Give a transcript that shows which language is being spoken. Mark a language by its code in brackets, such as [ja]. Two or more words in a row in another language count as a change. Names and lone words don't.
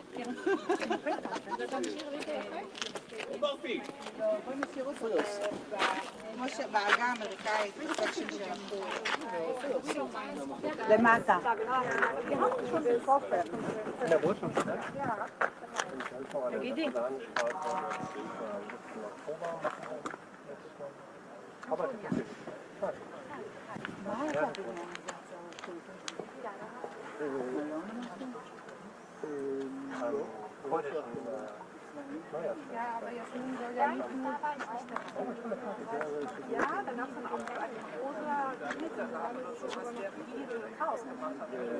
[he] כמו שבעגה האמריקאית, סקשן של למטה. תגידי. מה אתה [de] Ja, aber Jasmin soll ja nicht nur... Ja, dann gab es dann auch eine große Krise, was der viele Chaos gemacht hat.